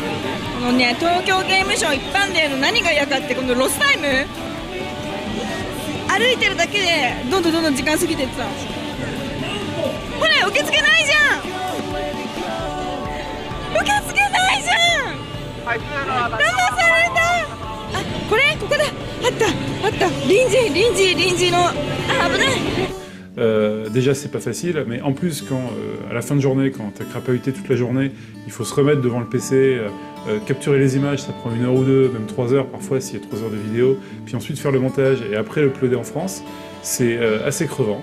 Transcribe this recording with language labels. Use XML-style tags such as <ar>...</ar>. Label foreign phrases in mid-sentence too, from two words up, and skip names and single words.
<ja>このね、東京ゲームショウ一般デーの何が嫌かって、このロスタイム、歩いてるだけでどんどん時間過ぎてってさ。ほら受付ないじゃん。受付ないじゃん。騙された。ここだ。あった臨時の。危ない。</ja> <fr>Déjà c'est pas facile, mais en plus à la fin de journée, quand t'as crapahuté toute la journée, il faut se remettre devant le PC, capturer les images, ça prend 1 heure ou 2, même 3 heures parfois s'il y a 3 heures de vidéo, puis ensuite faire le montage et après le uploader en France, c'est assez crevant.</fr>